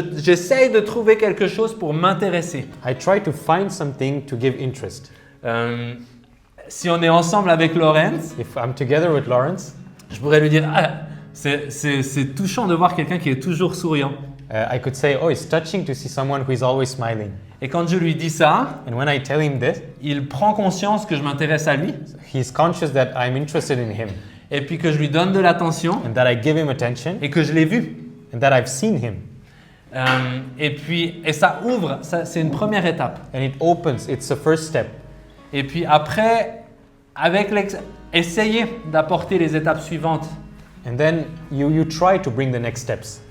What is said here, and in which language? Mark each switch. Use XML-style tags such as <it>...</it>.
<fr>J'essaye de trouver quelque chose pour m'intéresser.</fr> <en>I try to find something to give interest.</en> <fr>Si on est ensemble avec Laurence,</fr> <en>If I'm together with Lawrence,</en> <fr>je pourrais lui dire ah, c'est touchant de voir quelqu'un qui est toujours souriant.</fr> <en>I could say, oh, it's touching to see someone who is always smiling.</en> <fr>Et quand je lui dis ça,</fr> <en>And when I tell him this,</en> <fr>il prend conscience que je m'intéresse à lui</fr> <en>he's conscious that I'm interested in him</en> <fr>et puis que je lui donne de l'attention</fr> <en>and that I give him attention</en> <fr>et que je l'ai vu.</fr> <en>and that I've seen him.</en> <fr>Et ça ouvre, c'est une première étape.</fr> <en>And it opens, it's the first step.</en> <fr>Et puis après, essayez d'apporter les étapes suivantes.</fr> <en>And then you try to bring the next steps.</en>